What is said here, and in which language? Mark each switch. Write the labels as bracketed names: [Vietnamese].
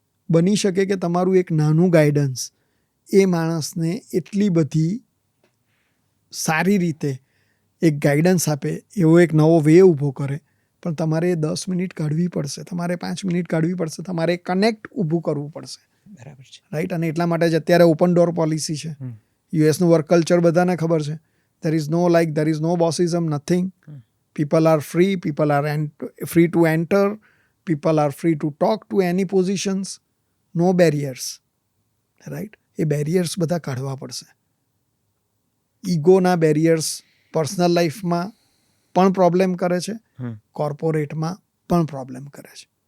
[Gujarati] બની શકે કે તમારું એક નાનું ગાઈડન્સ એ માણસને એટલી બધી સારી રીતે એક ગાઈડન્સ આપે, એવો એક નવો વે ઊભો કરે. પણ તમારે 10 મિનિટ કાઢવી પડશે, તમારે 5 મિનિટ કાઢવી પડશે, તમારે કનેક્ટ ઊભું કરવું પડશે. બરાબર છે, રાઈટ. અને એટલા માટે જ અત્યારે ઓપન ડોર પોલિસી છે. યુએસનું વર્ક કલ્ચર બધાને ખબર છે. [English] there is no bossism, nothing. People are free, people are free to enter, people are free to talk to any positions, no barriers, right. [Gujarati] A barriers બધા કાઢવા પડશે. ઈગોના barriers personal લાઈફમાં પણ problem કરે છે, કોર્પોરેટમાં પણ પ્રોબ્લેમ કરે છે.